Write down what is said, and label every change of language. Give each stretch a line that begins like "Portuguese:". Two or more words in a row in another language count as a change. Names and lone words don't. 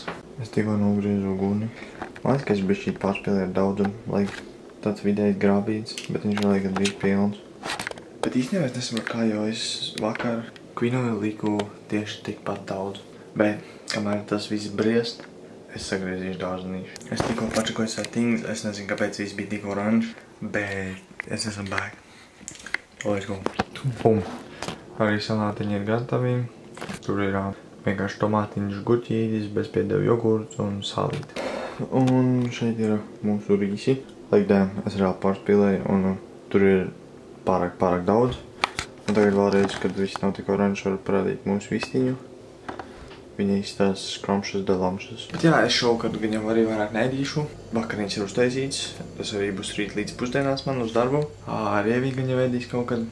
Latvian: Es tikko nogriezu uguni. Man liekas, ka es bišķīt pārspēlēju ar daudzumu, tāds vidējs grābīts, bet viņš vēl gandrīz pilns. Bet īstenībā es nesaprotu, kā jau es vakar kvinoju liku tieši tikpat daudz. Bet, kamēr tas viss briest, es sagriezīšu dārzenīšu. Es tikko pačakoju settings, es nezinu, kāpēc viss bija tik oranžs, bet es esmu back.
English: Let's go. Bum.
Latvian: Arī salātiņi ir gatavi. Tur ir vienkārši tomātiņš, gurķītis, bezpiedevu jogurts un salīti. Un šeit ir mūsu rīsi.
English: Like damn,
Latvian: es reāli pārspīlēju un tur ir pārāk daudz. Un tagad vēlreiz, kad viss nav tik oranžs, varu parādīt mūsu vistiņu. Viņa izstās skromšas delamšas. Bet jā, es šovakar viņam arī vairāk neēdīšu. Vakariņas ir uztaisīts. Tas arī būs rīt līdz pusdienās man uz darbu. Arī viņa viņam ēdīs kaut kad.